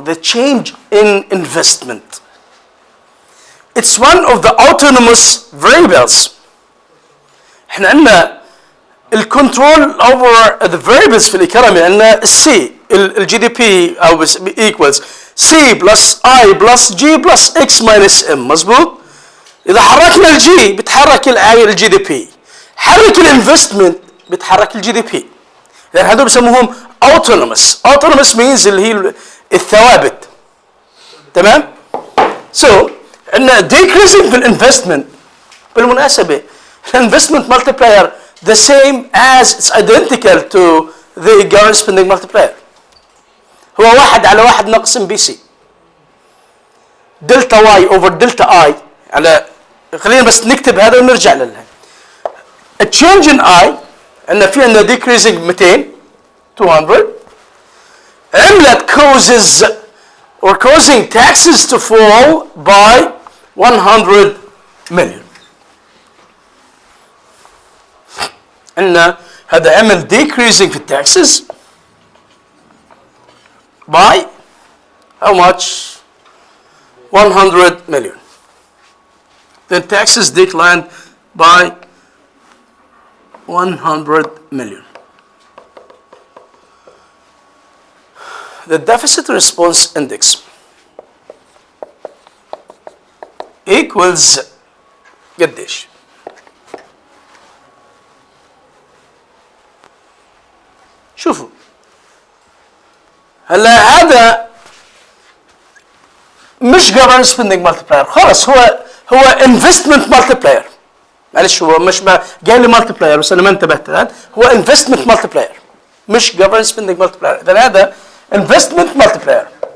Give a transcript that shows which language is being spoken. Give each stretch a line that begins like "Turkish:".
English: The change in investment. It's one of the autonomous variables.
Arabic: احنا عندنا الكنترول
English: over the variables
Arabic: في الايكونومي عندنا السي الجي دي بي او
English: equals C plus I plus G plus X minus M.
Arabic: مظبوط؟ إذا حركنا الجي بتحرك الجي دي بي. حرك الانفستمنت بتحرك الجي دي بي. لأن هذول بسموهم autonomous. Autonomous means اللي هي الثوابت. تمام؟ So عندنا decreasing في الانفستمنت. بالمناسبة
English: الانفستمنت multiplier the same as it's identical to the government spending multiplier.
Arabic: هو 1/1 ناقص ام بي سي. دلتا واي اوفر دلتا اي على خلينا بس نكتب هذا ونرجع لها.
English: التشينج ان اي
Arabic: عندنا في عندنا
English: decreasing 200
Arabic: عملت
English: causes or causing taxes to fall by 100 million.
Arabic: عندنا هذا عمل
English: decreasing في taxes by how much? 100 million. Then taxes declined by 100 million. The deficit response index equals
Arabic: قديش؟ شوفوا هلا هذا مش
English: government spending multiplier
Arabic: خلص هو
English: investment multiplier.
Arabic: معلش هو مش جاي لي multiplier بس انا ما انتبهت الان. هو investment multiplier مش government spending multiplier. اذا هذا investment multiplier.